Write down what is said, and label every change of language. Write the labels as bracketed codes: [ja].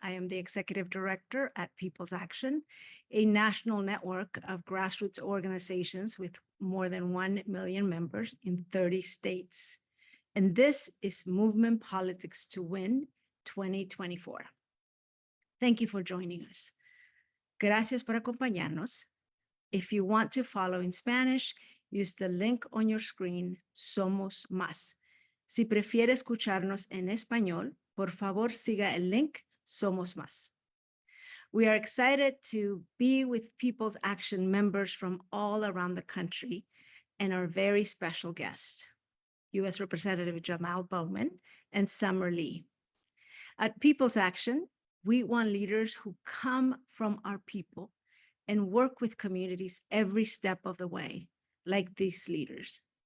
[en] I am the Executive Director at People's Action, a national network of grassroots organizations with more than 1 million members in 30 states. And this is Movement Politics to Win 2024. Thank you for joining us. [es] Gracias por acompañarnos. [en] If you want to follow in Spanish, use the link on your screen, Somos Más. [es] Si prefiere escucharnos en español, por favor siga el link Somos Más. [en] We are excited to be with People's Action members from all around the country and our very special guest, U.S. Representative Jamaal Bowman and Summer Lee. At People's Action, we want leaders who come from our people and work with communities every step of the way, like these leaders.